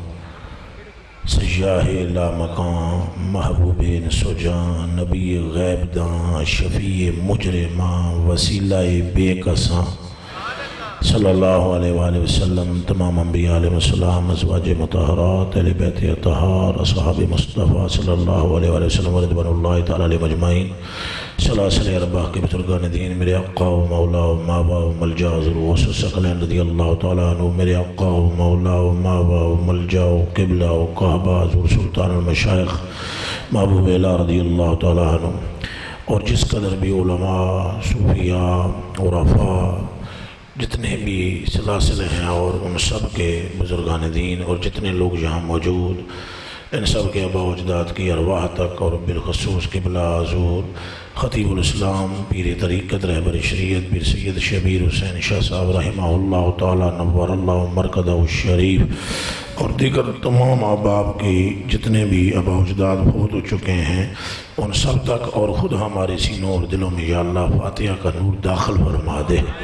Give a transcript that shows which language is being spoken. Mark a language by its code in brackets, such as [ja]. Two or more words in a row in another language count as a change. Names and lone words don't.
[ur] سیاہ لا مکان، محبوب سجان، نبی غیب داں، شفیع مجرماں، وسیلہ بے کساں، [ar] صلی اللہ علیہ وآلہ وسلم، [ur] تمام انبیاء [ar] علیہ السلام، [ur] ازواج مطہرات، اہل بیت اطہار، اصحاب مصطفیٰ [ar] صلی اللہ علیہ وآلہ وسلم، رضوان اللہ تعالیٰ علیہ مجمعین، [ur] سلاسل ارباح کے بزرگان دین، میرے آقا و مولا و مابا و ملجا حضور غوث ثقلین [ar] رضی اللہ تعالیٰ عنہ، [ur] میرے آقا و مولا و مابا و ملجا و قبلہ و قہبہ حضور سلطان المشائخ محبوب الہ [ar] رضی اللہ تعالیٰ عنہ، [ur] اور جس قدر بھی علماء، صوفیاء، عرفاء، جتنے بھی سلاسل ہیں، اور ان سب کے بزرگان دین، اور جتنے لوگ یہاں موجود، ان سب کے آباء و اجداد کی ارواح تک، اور بالخصوص قبلہ حضور خطیب الاسلام پیر طریقت رہبر شریعت پیر سید شبیر حسین شاہ صاحب [ar] رحمہ اللہ تعالی نور اللہ مرکزہ الشریف، [ur] اور دیگر تمام احباب کی جتنے بھی آباء و اجداد فوت ہو چکے ہیں، ان سب تک اور خود ہمارے سینوں اور دلوں میں یا اللہ فاتحہ کا نور داخل فرما دے۔